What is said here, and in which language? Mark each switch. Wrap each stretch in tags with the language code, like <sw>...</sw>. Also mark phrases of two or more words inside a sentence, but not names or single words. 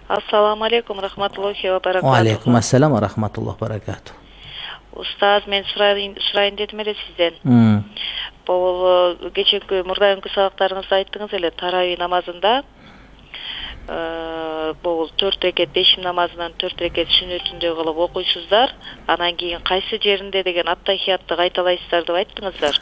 <ar>السلام عليكم، رحمة الله وبركاته. عليكم السلام ورحمة الله وبركاته.</ar> <ky>Устаз, мен сурайын дедим эле сизден. Бул кечээки мурдайымкы сабактарыңызда айттыңыз эле, тарави намазында бул 4 рекет бешим намазынан 4 рекет сүннөтүндөй кылып окуйсуздар. Анан кийин кайсы жеринде деген аттахиятты кайталайсыздар деп айттыңыздар.</ky>